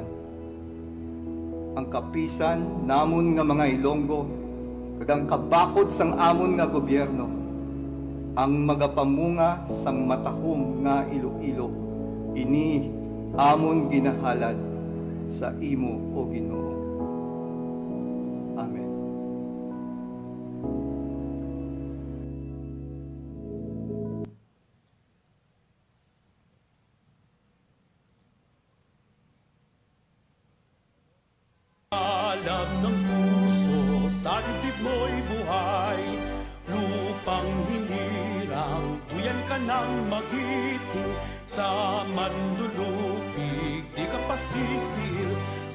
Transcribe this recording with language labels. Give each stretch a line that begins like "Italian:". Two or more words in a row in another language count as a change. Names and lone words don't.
Hiligaynon: Ang kapisan namon nga mga Ilonggo, kag ang kabakod sang amon nga gobyerno, ang magapamunga sang matahong nga Iloilo, ini amon ginahalad sa imo o Ginoo. Amen.
Filipino: Alam ng puso, sa dibdib mo'y buhay, lupang hinirang, tuyan ka ng magiting, sa manlulupig, di ka pasisir,